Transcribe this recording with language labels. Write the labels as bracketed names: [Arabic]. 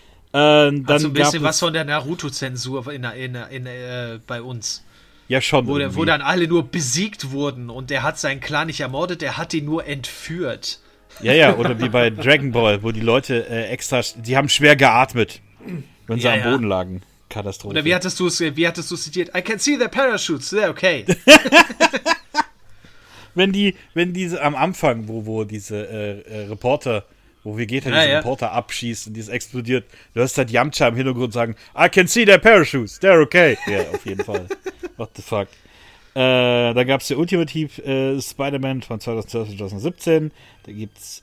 [German] Dann also ein bisschen was von der Naruto-Zensur bei uns. Ja, schon. Wo dann alle nur besiegt wurden, und der hat seinen Clan nicht ermordet, der hat ihn nur entführt. Ja, ja, oder wie bei Dragon Ball, wo die Leute extra, die haben schwer geatmet, wenn sie am Boden lagen. Katastrophe. Oder wie hattest du es zitiert? [English] I can see their parachutes, they're okay. [German] Wenn die, wenn diese am Anfang, wo diese Reporter, wo Vegeta diesen Reporter abschießt und dieses explodiert, du hörst halt Yamcha im Hintergrund sagen, [English] I can see their parachutes, they're okay. [German] Ja, auf jeden Fall. [English] What the fuck. [German] Da gab es den Ultimate Spider-Man von 2017. Da gibt es